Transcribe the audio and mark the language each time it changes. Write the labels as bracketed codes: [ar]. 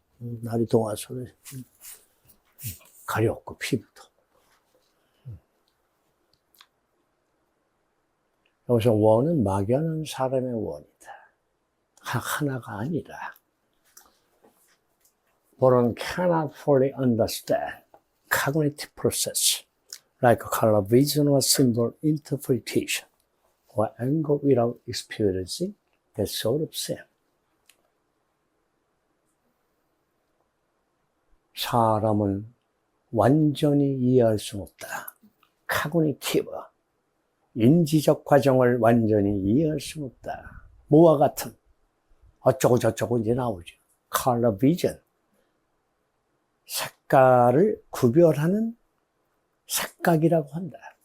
[ko] 날이 더워서 가렵고 피부도. 여기서 원은 막연한 사람의 원이다. 하나가 아니라. [en] One cannot fully understand cognitive process like color vision or symbol interpretation or angle without experiencing that sort of thing. [ko] 사람은 완전히 이해할 수 없다. cognitive, 인지적 과정을 완전히 이해할 수 없다. 뭐와 같은 어쩌고 저쩌고 이제 나오죠. color vision, 색깔을 구별하는 색각이라고 한다.